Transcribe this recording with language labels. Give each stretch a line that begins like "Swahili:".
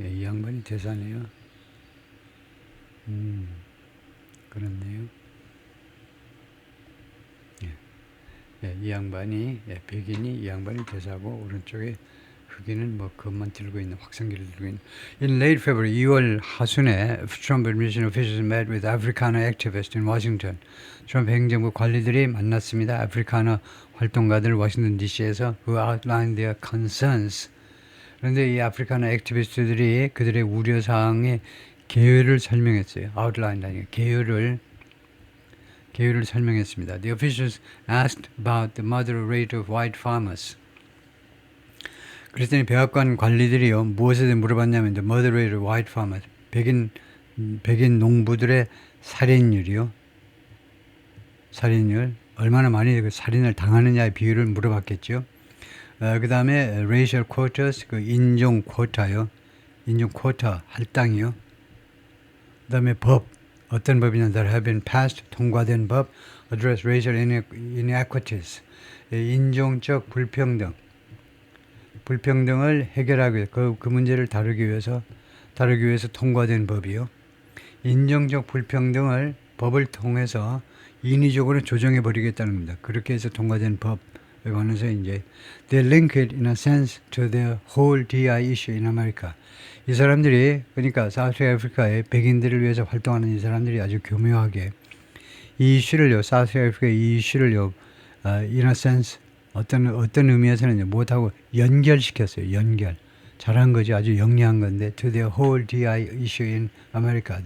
Korean: 이 양반이 대사네요. 그렇네요. 이 양반이 백인이 이 양반이 대사고 오른쪽에 흑인은 뭐 그것만 들고 있는 확성기를 들고 있는.
English: In late February
Korean: 2월 하순에
English: Trump administration officials met with Africana activists in Washington.
Korean: 트럼프 행정부 관리들이 만났습니다. 아프리카너 활동가들 워싱턴 DC에서
English: who outlined their concerns.
Korean: 그런데 이 아프리카너 액티비스트들이 그들의 우려 사항의 계율을 설명했어요. outline 아니에요. 계율을 설명했습니다.
English: The officials asked about the murder rate of white farmers.
Korean: 그랬더니 백악관 관리들이요 무엇에 대해 물어봤냐면
English: the murder rate of white farmers.
Korean: 백인 농부들의 살인율 얼마나 많이 그 살인을 당하느냐의 비율을 물어봤겠죠. 그 다음에
English: racial quotas,
Korean: 그 인종 쿼타요. 인종 쿼타 할당이요. 그 다음에 법, 어떤 법이냐,
English: that have been passed,
Korean: 통과된 법,
English: address racial inequities,
Korean: 인종적 불평등을 해결하기 위해서 그 문제를 다루기 위해서 통과된 법이요. 인종적 불평등을 법을 통해서 인위적으로 조정해 버리겠다는 겁니다. 그렇게 해서 통과된 법에 관해서 이제
English: they link it in a sense to the whole DI issue in America.
Korean: 이 사람들이 그러니까 사우스 아프리카의 백인들을 위해서 활동하는 이 사람들이 아주 교묘하게 이 이슈를요, 사우스 아프리카의 이 이슈를요,
English: in a sense
Korean: 어떤 의미에서는 못하고 연결시켰어요. 잘한 거지. 아주 영리한 건데.
English: To the whole DI issue in America.